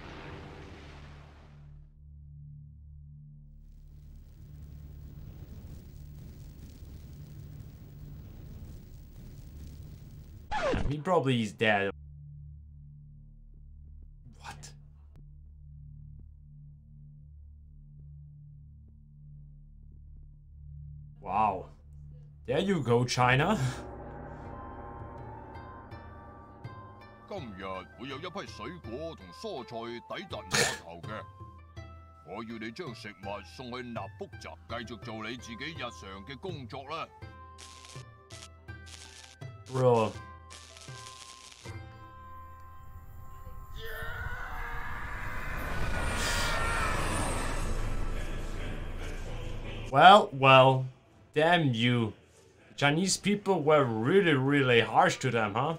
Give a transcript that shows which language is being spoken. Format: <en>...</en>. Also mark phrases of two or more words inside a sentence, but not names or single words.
<en>He probably is dead. What? Wow. There you go, China.</en> <yue>今日會有一批水果同蔬菜抵達碼頭嘅，我要你將食物送去納卜澤，繼續做你自己日常嘅工作啦。</yue> <en>Bro. Well, damn you. Chinese people were really harsh to them, huh?</en>